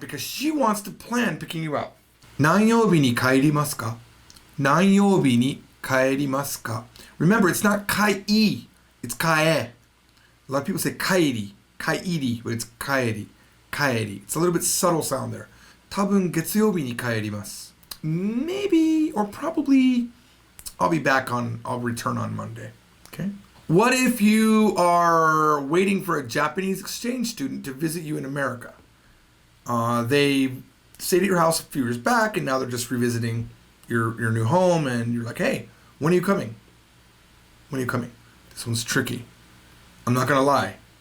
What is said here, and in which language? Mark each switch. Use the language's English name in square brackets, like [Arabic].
[English] Because she wants to plan picking you up. [Japanese] 何曜日に帰りますか?何曜日に帰りますか? [English] Remember, it's not kai, it's kae. A lot of people say kairi, but it's kaeri, kaeri. It's a little bit subtle sound there. [Japanese] 多分月曜日に帰ります。 [English] Maybe or probably I'll return on Monday. Okay? What if you are waiting for a Japanese exchange student to visit you in America? They stayed at your house a few years back and now they're just revisiting your new home and you're like, hey, when are you coming? When are you coming? This one's tricky. I'm not gonna lie.